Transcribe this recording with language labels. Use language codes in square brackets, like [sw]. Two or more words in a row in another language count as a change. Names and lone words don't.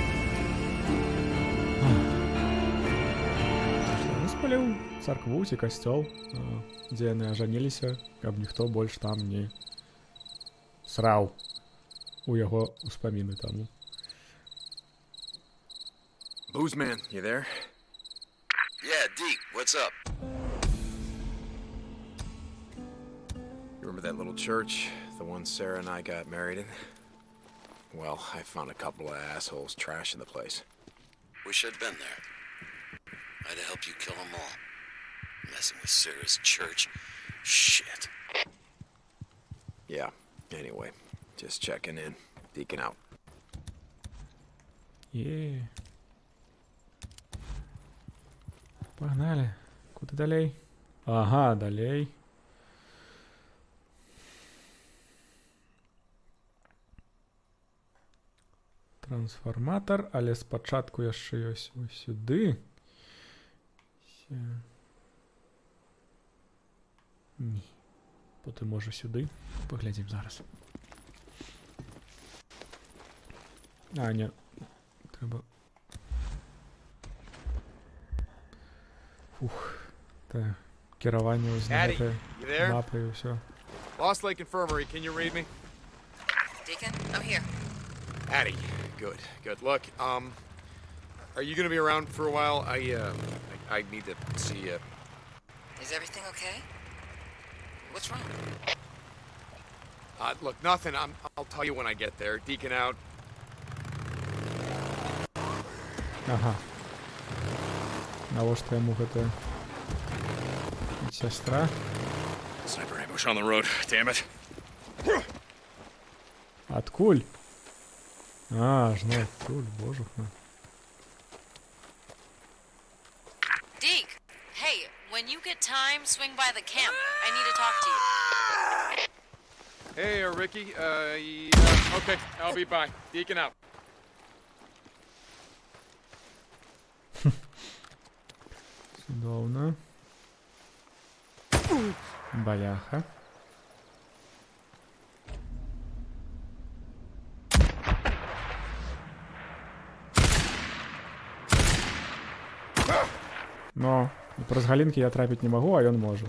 [be] Ну, спаліў царкву ці касцёл, дзе яны ажаніліся, каб ніхто больш там не сраў у яго успаміны таму. [en] Boozman, you there? Yeah, Deke, what's up? You remember that little church? The one Sarah and I got married in? Well, I found a couple of assholes trashing the place. Wish I'd been there. I'd have helped you kill them all. Messing with Sarah's church. Shit. Yeah, anyway, just checking in. Deacon out. [uk] Є. Погнали. Куди далей? [be] Ага, далей. Трансформатор, але спачатку яшчэ ёсць [uk] ось сюди. [be] Ні. Потым можа сюди. Паглядзім зараз. А, не. Трэба. Фух. Та кіраванне ось на [en] Addie, [be] гэтай [en] you there? [be] мапай і ўсё. [en] Lost Lake Infirmary, can you read me? Deacon, I'm here. Addie, good. Look, are you gonna be around for a while? I need to see you. Is everything okay? What's wrong? Look, nothing. I'll tell you when I get there. Deacon out. [be] Ага. Навошта яму гэта сястра? [en] Sniper ambush on the road. Damn it. [be] Адкуль? А, ж ну адкуль, божуха. [en] Deke, hey, when you get time, swing by the camp. I need to talk to you. Hey, Ricky. Yeah, okay, I'll be by. Deacon out. [be] Цудоўна. Баляха. Но праз галінкі я трапіць не магу, а ён можа.